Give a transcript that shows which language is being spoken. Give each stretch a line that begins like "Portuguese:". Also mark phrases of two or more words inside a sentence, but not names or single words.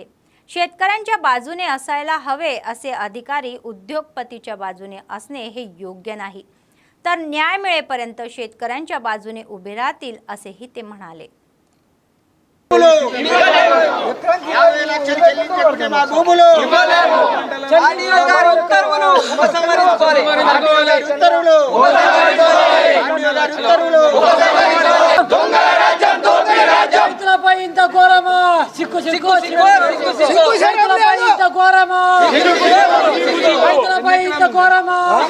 Marathi: शेतकऱ्यांच्या बाजूने असायला हवे असे अधिकारी उद्योगपतीच्या बाजूने असणे हे योग्य नाही, तर न्याय मिळेपर्यंत शेतकऱ्यांच्या बाजूने उभे राहतील असेही ते म्हणाले.
Telugu: भूमुలు రైతులపై ఇంత ఘోరమా? సిక్కు సిక్కు రైతులపై ఇంత ఘోరమా? రైతులపై ఇంత ఘోరమా?